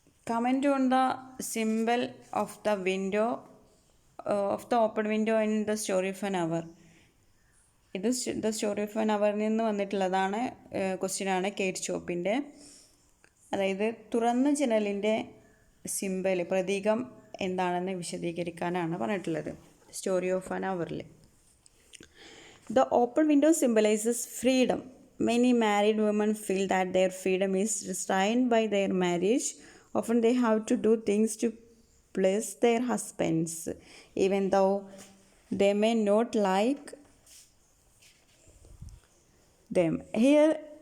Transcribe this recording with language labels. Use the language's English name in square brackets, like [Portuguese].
[English] Comment on the symbol of the window, of the open window in the story of an hour. [Malayalam] ഇത് the story of an അവറിൽ നിന്ന് വന്നിട്ടുള്ളതാണ്. ക്വസ്റ്റ്യനാണ് കേറ്റ് ചോപ്പിൻ്റെ. അതായത് തുറന്ന ജനലിൻ്റെ symbol, പ്രതീകം എന്താണെന്ന് വിശദീകരിക്കാനാണ് പറഞ്ഞിട്ടുള്ളത് story of an അവറിൽ. [English] The open window symbolises freedom. Many married women feel that their freedom is restrained by their marriage. Often they have to do things to please their husbands, even though they may not like them. Here,